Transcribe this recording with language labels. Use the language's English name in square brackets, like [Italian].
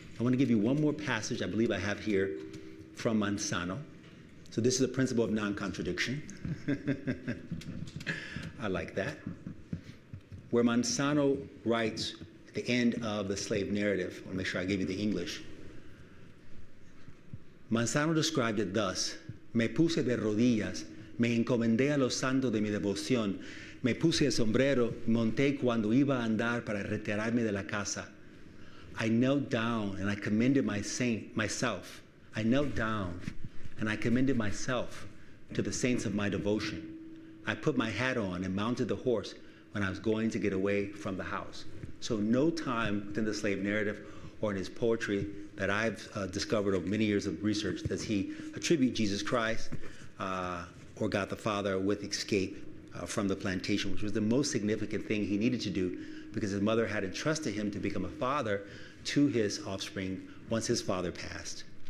[English] I want to give you one more passage I believe I have here from Manzano. So this is the principle of non-contradiction. I like that. Where Manzano writes at the end of the slave narrative, I'll make sure I give you the English. Manzano described it thus: [Spanish] "Me puse de rodillas, me encomendé a los santos de mi devoción, me puse el sombrero, monté cuando iba a andar para retirarme de la casa. [English] I knelt down and I commended myself. I knelt down and I commended myself to the saints of my devotion. I put my hat on and mounted the horse when I was going to get away from the house." So no time within the slave narrative or in his poetry that I've discovered over many years of research does he attribute Jesus Christ or God the Father with escape from the plantation, which was the most significant thing he needed to do because his mother had entrusted him to become a father to his offspring once his father passed.